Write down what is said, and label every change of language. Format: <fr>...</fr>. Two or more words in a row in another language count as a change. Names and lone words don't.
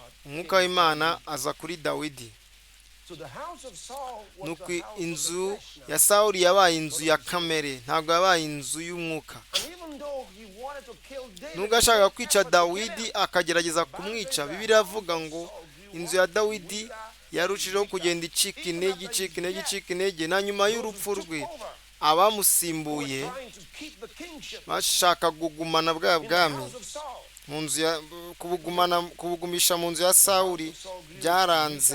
<rw>umwuka w'Imana aza kuri Dawidi.</rw> <en>So the house of Saul was</en> <rw>nuko</rw> <en>the house of the</en> <rw>inzu</rw> <en>flesh now.</en> <rw>ya Sawuli yabaye inzu ya kamere, ntabwo yabaye inzu y'umwuka.</rw> <en>And even though he wanted to kill David,</en> <rw>nubwo ashaka kwica Dawidi akagerageza kumwica, Bibiliya avuga ngo inzu ya Dawidi yarushijeho kugenda icika intege, icika intege, icika intege, na nyuma y'urupfu rwe abamusimbuye bashaka kugumana bwa bwami mu nzu ya kubugumisha mu nzu ya Sawuli byaranze.</rw>